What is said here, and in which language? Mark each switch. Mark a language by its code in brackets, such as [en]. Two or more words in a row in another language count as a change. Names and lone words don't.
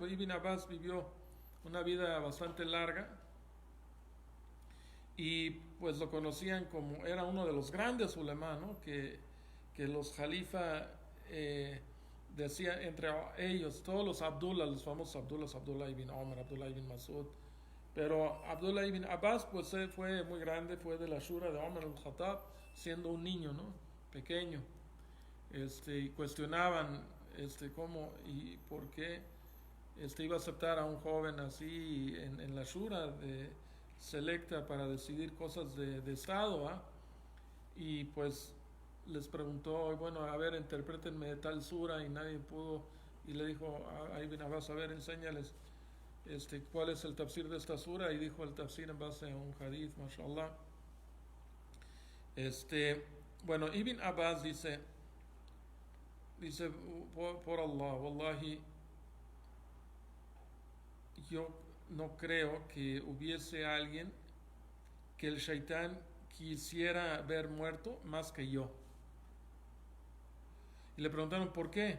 [es] Pero Ibn Abbas vivió una vida bastante larga y pues lo conocían como, era uno de los grandes ulema, ¿no? Que los jalifas decía entre ellos, todos los Abdullah, los famosos Abdullah, Abdullah ibn Omar, Abdullah ibn Masud, pero Abdullah ibn Abbas pues fue muy grande, fue de la shura de Omar al-Khattab, siendo un niño, ¿no? Pequeño, y cuestionaban cómo y por qué iba a aceptar a un joven así en la shura selecta para decidir cosas de Estado, ¿ah? Y pues les preguntó, bueno, a ver, interprétenme tal sura, y nadie pudo, y le dijo a Ibn Abbas, a ver, enséñales cuál es el tafsir de esta sura, y dijo el tafsir en base a un hadith, mashallah. Bueno, Ibn Abbas dice por Allah, wallahi, yo no creo que hubiese alguien que el shaitán quisiera ver muerto más que yo. Y le preguntaron por qué.